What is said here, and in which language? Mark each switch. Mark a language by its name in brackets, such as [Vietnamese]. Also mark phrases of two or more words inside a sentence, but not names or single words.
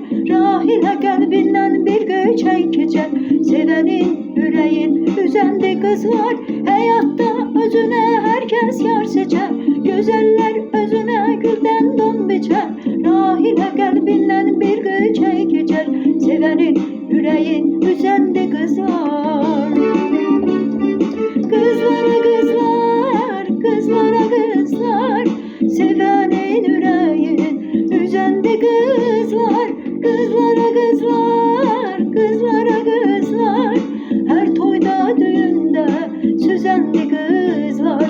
[Azerbaijani] Rahilə qəlbindən bir göçək keçər, sevənin yüreğin üzəndi qızlar. Həyatda özünə hər kəs yar seçər, gözəllər özünə güldən don biçər. Rahilə qəlbindən bir göçək keçər, sevənin yüreğin üzəndi qızlar. [Turkish] Kızlara kızlar, kızlara kızlar, sevenin yüreğin üzendi kızlar. Kızlara kızlar, kızlara kızlar, her toyda düğünde süzendi kızlar.